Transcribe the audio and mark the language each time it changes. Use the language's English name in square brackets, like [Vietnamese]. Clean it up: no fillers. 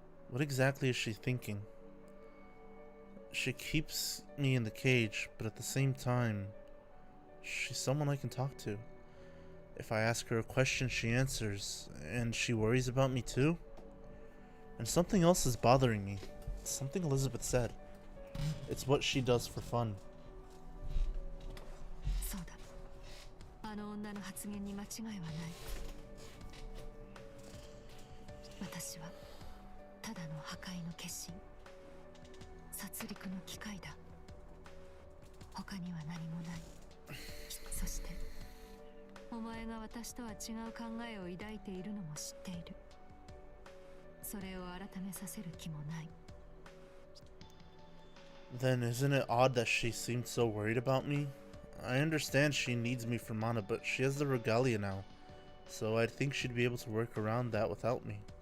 [English] What exactly is she thinking? She keeps me in the cage, but at the same time, she's someone I can talk to. If I ask her a question, she answers, and she worries about me too. And something else is bothering me. It's something Elizabeth said. It's what she does for fun. [Japanese] そうだ。あの女の発言に間違いはない。私はただの破壊の決心。殺戮の機械だ。他には何もない。そして、お前が私とは違う考えを抱いているのも知っている。それを改めさせる気もない。 [English] Then isn't it odd that she seemed so worried about me? I understand she needs me for mana, but she has the regalia now, so I'd think she'd be able to work around that without me.